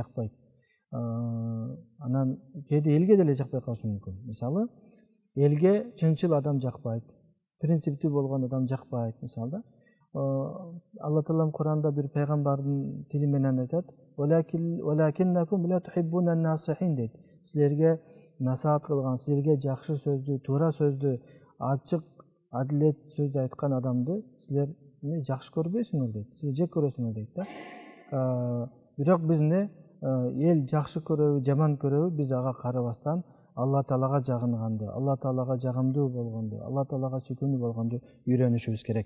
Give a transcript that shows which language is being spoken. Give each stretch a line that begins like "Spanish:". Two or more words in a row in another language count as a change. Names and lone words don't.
Kyrgyz: Нафсиге жакпайт. анан кээде элге деле жакпай калышы мүмкүн. Мисалы, элге чынчыл адам жакпайт, принциптүү болгон адам жакпайт. Мисалы, Алла Таалам Куранда бир пайгамбардын тили менен айтат:
Arabic: "ولكنكم لا تحبون الناصحين"
Kyrgyz: дейт. Силерге насаат кылган, силерге жакшы сөздү, туура сөздү, ачык, адилет сөздү айткан адамды силер жакшы көрбөйсүңөр дейт. Силер жек көрөсүңөр дейт да. Бирок биз эл жакшы көрөбү, жаман көрөбү, биз ага карабастан Алла Таалага жагынганды, Алла Таалага жагымдуу болгонду, Алла Таалага сүйкүмдүү болгонду үйрөнүшүбүз керек.